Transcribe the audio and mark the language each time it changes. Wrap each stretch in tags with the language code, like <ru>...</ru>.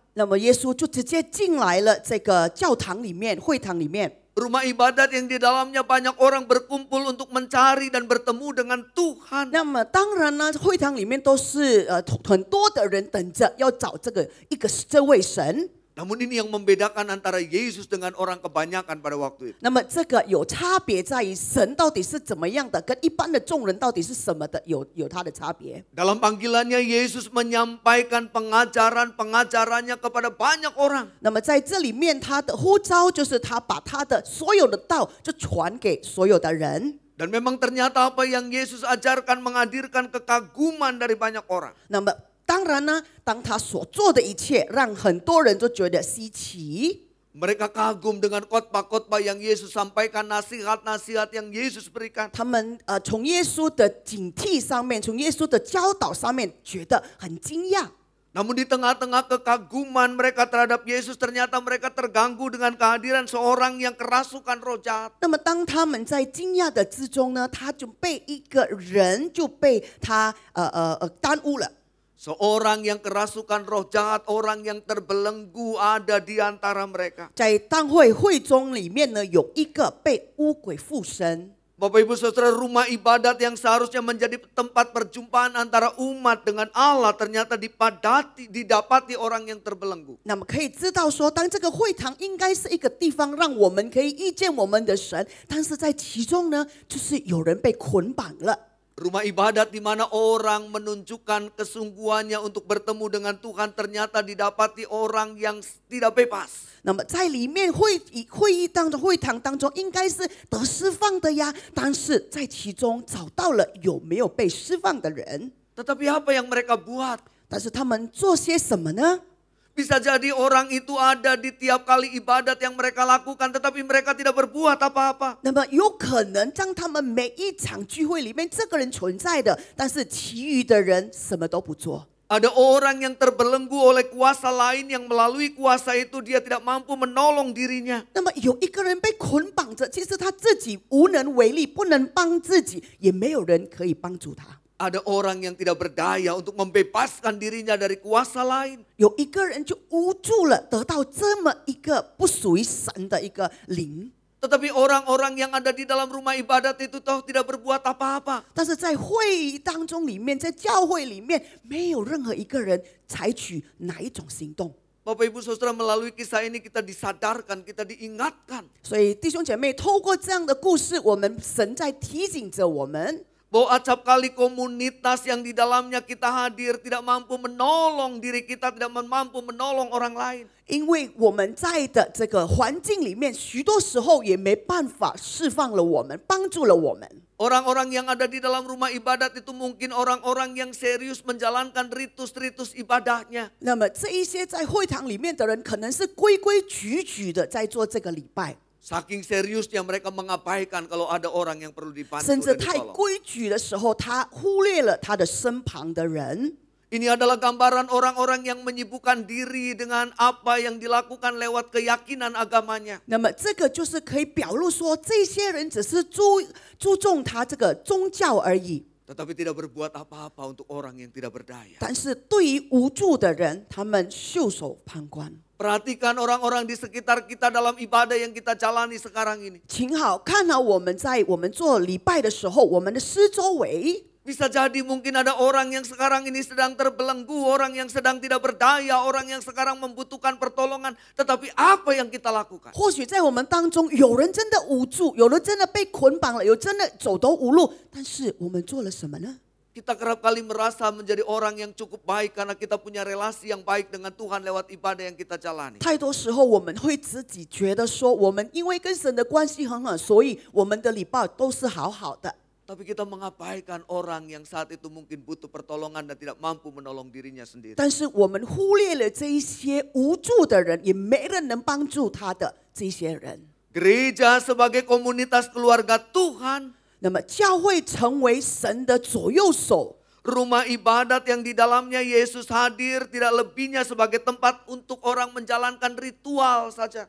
<zh>那么耶稣就直接进来了这个教堂里面、会堂里面。</zh> <id>Rumah ibadat yang di dalamnya banyak orang berkumpul untuk mencari dan bertemu dengan Tuhan.</id> <zh>那么当然呢，会堂里面都是很多的人等着要找这位神。</zh> <id>Namun ini yang membedakan antara Yesus dengan orang kebanyakan pada waktu itu.</id> <zh>那么这个有差别在于神到底是怎么样的，跟一般的众人到底是什么的，有它的差别。</zh> <id>Dalam panggilannya Yesus menyampaikan pengajarannya kepada banyak orang.</id> <zh>那么在这里面，他的呼召就是他把他的所有的道就传给所有的人。</zh> <id>Dan memang ternyata apa yang Yesus ajarkan menghadirkan kekaguman dari banyak orang.</id> <zh>那么 当然呢，当他所做的一切，让很多人都觉得稀奇。</zh> <id>Mereka kagum dengan khotbah-khotbah yang Yesus sampaikan, nasihat-nasihat yang Yesus berikan.</id> <zh>他们从耶稣的警惕上面，从耶稣的教导上面，觉得很惊讶。</zh> <id>Namun di tengah-tengah kekaguman mereka terhadap Yesus, ternyata mereka terganggu dengan kehadiran seorang yang kerasukan roh jahat.</id> <zh>那么当他们在惊讶的之中呢，他就被一个人就被他耽误了。</zh> <id>Seorang yang kerasukan roh jahat, orang yang terbelenggu ada di antara mereka.</id> <zh>在当会中里面呢，有一个被污鬼附身。</zh> <id>Bapak Ibu Saudara, rumah ibadat yang seharusnya menjadi tempat perjumpaan antara umat dengan Allah ternyata didapati orang yang terbelenggu.</id> <zh>那么可以知道说，当这个会堂应该是一个地方，让我们可以遇见我们的神，但是在其中呢，就是有人被捆绑了。</zh> <id>Rumah ibadat di mana orang menunjukkan kesungguhannya untuk bertemu dengan Tuhan ternyata didapati orang yang tidak bebas.</id> <zh>那么在里面会议当中、会堂当中，应该是得释放的呀，但是在其中找到了有没有被释放的人？</zh> <id>Tetapi apa yang mereka buat?</id> <zh>但是他们做些什么呢？</zh> <id>Bisa jadi orang itu ada di tiap kali ibadat yang mereka lakukan, tetapi mereka tidak berbuat apa-apa.</id> <zh>那么有可能当他们每一场聚会里面，这个人存在的，但是其余的人什么都不做。</zh> <id>Ada orang yang terbelenggu oleh kuasa lain yang melalui kuasa itu dia tidak mampu menolong dirinya.</id> <zh>那么有一个人被捆绑着，其实他自己无能为力，不能帮自己，也没有人可以帮助他。</zh> <id>Ada orang yang tidak berdaya untuk membebaskan dirinya dari kuasa lain.</id> <zh>有一个人就无助了，得到这么一个不属于神的一个灵。</zh> <id>Tetapi orang-orang yang ada di dalam rumah ibadat itu toh tidak berbuat apa-apa.</id> <zh>但是在会议当中里面，在教会里面，没有任何一个人采取哪一种行动。</zh> <id>Bapak Ibu Saudara, melalui kisah ini kita disadarkan, kita diingatkan.</id> <zh>所以弟兄姐妹，透过这样的故事，我们神在提醒着我们。</zh> <id>Bahwa acap kali komunitas yang di dalamnya kita hadir tidak mampu menolong diri kita, tidak mampu menolong orang lain.</id> <zh>因为我们在的这个环境里面，许多时候也没办法释放了我们，帮助了我们。</zh> <id>Orang-orang yang ada di dalam rumah ibadat itu mungkin orang-orang yang serius menjalankan ritus-ritus ibadahnya.</id> <zh>那么这一些在会堂里面的人，可能是规规矩矩的在做这个礼拜。</zh> <id>Saking seriusnya mereka mengabaikan kalau ada orang yang perlu dibantu</id> <zh>甚至</zh> <id>dan</id> <zh>太</zh> <id>ditolong.</id> <zh>规矩的时候，他忽略了他的身旁的人。</zh> <id>Ini adalah gambaran orang-orang yang menyibukkan diri dengan apa yang dilakukan lewat keyakinan agamanya.</id> <zh>那么这个就是可以表露说，这些人只是注重他这个宗教而已。</zh> <id>Tetapi tidak berbuat apa-apa untuk orang yang tidak berdaya.</id> <zh>但是对于无助的人，他们袖手旁观。</zh> <id>Perhatikan orang-orang di sekitar kita dalam ibadah yang kita jalani sekarang ini.</id> <zh>请好看到我们在我们做礼拜的时候，我们的四周围。</zh> <id>Bisa jadi mungkin ada orang yang sekarang ini sedang terbelenggu, orang yang sedang tidak berdaya, orang yang sekarang membutuhkan pertolongan. Tetapi apa yang kita lakukan?</id> <zh>或许在我们当中，有人真的无助，有人真的被捆绑了，有真的走投无路。但是我们做了什么呢？</zh> <id>Kita kerap kali merasa menjadi orang yang cukup baik karena kita punya relasi yang baik dengan Tuhan lewat ibadah yang kita jalani.</id> <zh>太多时候我们会自己觉得说，我们因为跟神的关系很好，所以我们的礼拜都是好好的。</zh> <id>Tapi kita mengabaikan orang yang saat itu mungkin butuh pertolongan dan tidak mampu menolong dirinya sendiri.</id> <zh>但是我们忽略了这一些无助的人，也没人能帮助他的这些人。</zh> <id>Gereja sebagai komunitas keluarga Tuhan.</id> <zh>那么教会成为神的左右手。</zh> <id>Rumah ibadat yang di dalamnya Yesus hadir tidak lebihnya sebagai tempat untuk orang menjalankan ritual saja.</id>